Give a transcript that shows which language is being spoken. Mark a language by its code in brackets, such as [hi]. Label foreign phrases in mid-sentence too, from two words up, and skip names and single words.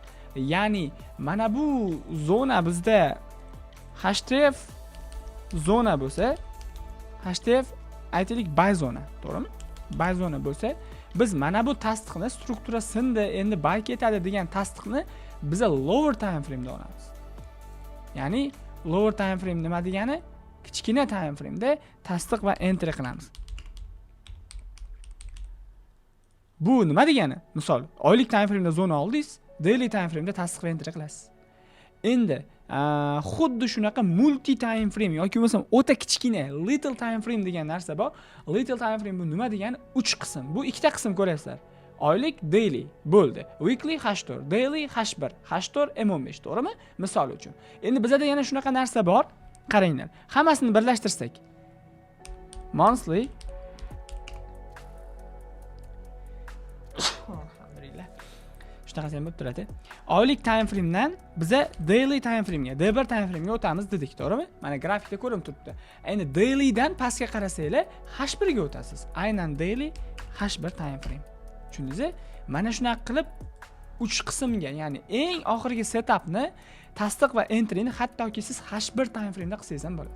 [uz] Ya'ni mana bu zona bizda HTF zona bo'lsa, HTF aytaylik buy zona, to'g'rimi? buy zona bo'lsa, biz mana bu tasdiqni struktura sindi, endi buy ketadi degan tasdiqni biz [en] lower time frame [uz] da olamiz. Ya'ni [en] lower time frame [uz] nima degani? Kichkina [en] time frame [uz] da tasdiq va enter qilamiz. Bu nima degani? Misol, oylik [en] time frame [uz] da zona oldingiz, [en] daily time frame [uz] da tasdiq va enter qilasiz. Endi xuddi shunaqa [en] multi time frame [uz] yoki bo'lmasam o'ta kichkina [en] little time frame [uz] degan narsa bor. [en] Little time frame [uz] bu nima degani? 3 qism. Bu ikkita qism ko'rasizlar. Oylik daily bo'ldi. [en] Weekly H4, daily H1, H4 M15, to'g'rimi? [uz] Misol uchun. Endi bizda yana shunaqa narsa bor. Qaranglar. Hammasini birlashtirsak. Monthly Shunaqa ham bo'lib turadi. Oylik [en] time frame [uz] dan biza [en] daily time frame [uz] ga, [en] D1 time frame [uz] ga o'tamiz dedik, to'g'rimi? Mana grafikda ko'rinib turibdi. Endi daily dan pastga qarasanglar, H1 ga o'tasiz. Aynan [en] daily H1 time frame. [uz] Tushundingizmi? Mana shunaqa qilib 3 qismga, ya'ni eng oxirgi setupni tasdiq va enterni hattoki siz [en] H1 time frame [uz] da qilsangiz ham bo'ladi.